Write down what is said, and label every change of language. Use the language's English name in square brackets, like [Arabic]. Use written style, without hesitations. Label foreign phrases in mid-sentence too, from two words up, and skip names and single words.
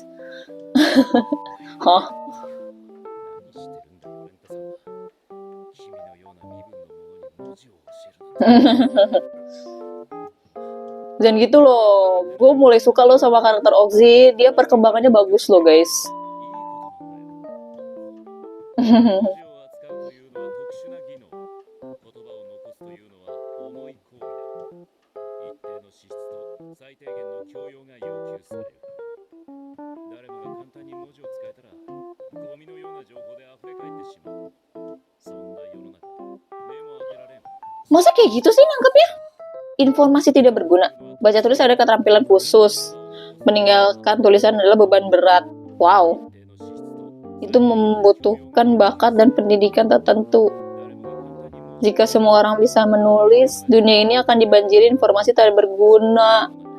[Indonesian] Hah? Dan gitu loh, gue mulai suka loh sama karakter Oxy. Dia perkembangannya bagus loh, guys. [Japanese] 文字を扱うというのは特殊な技能。言葉を残すというのは重い行為だ。一定の資質と最低限の教養が要求される。誰もが簡単に文字を使えたら、ゴミのような情報で溢れ返ってしまう。そんな世の中、目も当てられん。 [Indonesian] Masa kayak gitu sih nangkepnya? Informasi tidak berguna. Baca tulis ada keterampilan khusus. Meninggalkan tulisan adalah beban berat. Wow. Itu membutuhkan bakat dan pendidikan tertentu. Jika semua orang bisa menulis, dunia ini akan dibanjiri informasi tak berguna.